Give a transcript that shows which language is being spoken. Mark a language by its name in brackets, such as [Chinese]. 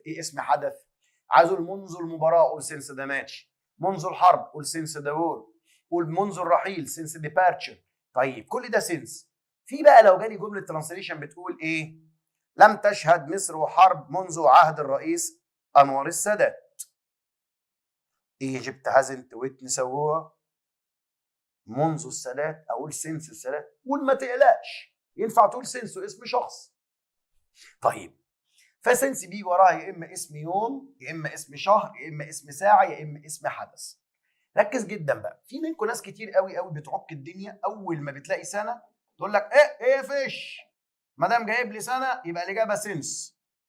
[Arabic] ايه اسم حدث؟ عايز اقول منذ المباراة قول [English] since the match, [Arabic] منذ الحرب قول [English] since the war, [Arabic] قول منذ الرحيل [English] Since departure. [Arabic] طيب كل ده سينس. في بقى لو جالي جملة ترانسليشن بتقول ايه؟ لم تشهد مصر حرب منذ عهد الرئيس أنور السادات. [English] Egypt hasn't witnessed a war [Arabic] منذ السادات. أقول سنس السادات. قول ما تقلقش، ينفع تقول سنس واسم شخص. طيب فسنس بيجي وراها يا إما اسم يوم، يا إما اسم شهر، يا إما اسم ساعة، يا إما اسم حدث. ركز جدا بقى، في منكم ناس كتير قوي قوي بتعك الدنيا. أول ما بتلاقي سنة تقول لك إيه يا فيش، ما دام جايب لي سنه يبقى الاجابه سينس.